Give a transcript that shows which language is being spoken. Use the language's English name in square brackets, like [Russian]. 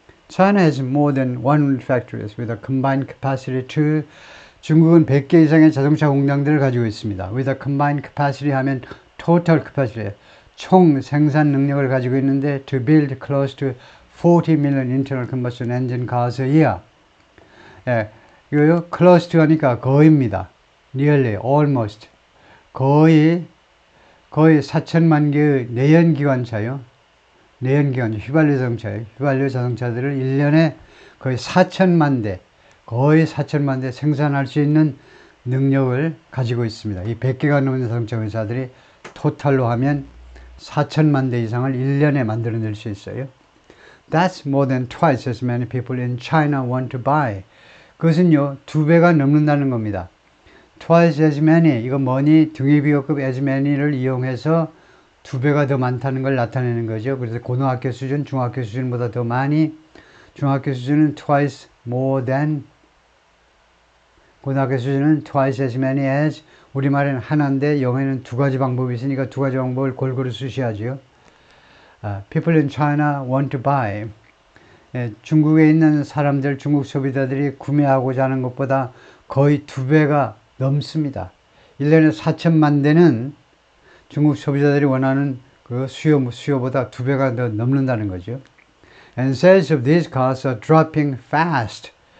[English] China has more than 100 factories with a combined capacity to [Korean] 중국은 100개 이상의 자동차 공장들을 가지고 있습니다. [English] With a combined capacity 하면 total capacity [Korean] 총 생산 능력을 가지고 있는데 [English] to build close to 40 million internal combustion engine cars a year. [Korean] 이거요 [English] close to [Korean] 하니까 거의입니다. [English] nearly, almost [Korean] 거의 4천만 개의 내연기관차요. 내연기관 휘발유 자동차예요. 휘발유 자동차들을 1년에 거의 4천만 대 생산할 수 있는 능력을 가지고 있습니다. 이 100개가 넘는 자동차 회사들이 토탈로 하면 4천만 대 이상을 1년에 만들어낼 수 있어요. [English] That's more than twice as many people in China want to buy. [Korean] 그것은요, 2배가 넘는다는 겁니다. [English] Twice as many, [Korean] 이거 뭐니? 등유비호급 [English] as many [Korean] 를 이용해서 2배가 더 많다는 걸 나타내는 거죠. 그래서 고등학교 수준, 중학교 수준보다 더 많이, 중학교 수준은 [English] twice more than, [Korean] 고등학교 수준은 [English] twice as many as, [Korean] 우리말에는 하나인데 영어에는 2가지 방법이 있으니까 2가지 방법을 골고루 수시하죠. [English] People in China want to buy. [Korean] 중국에 있는 사람들, 중국 소비자들이 구매하고자 하는 것보다 거의 2배가 넘습니다. 1년에 4천만 대는 중국 소비자들이 원하는 그 수요보다 2배가 더 넘는다는 거죠. [English] And sales of these cars are dropping fast.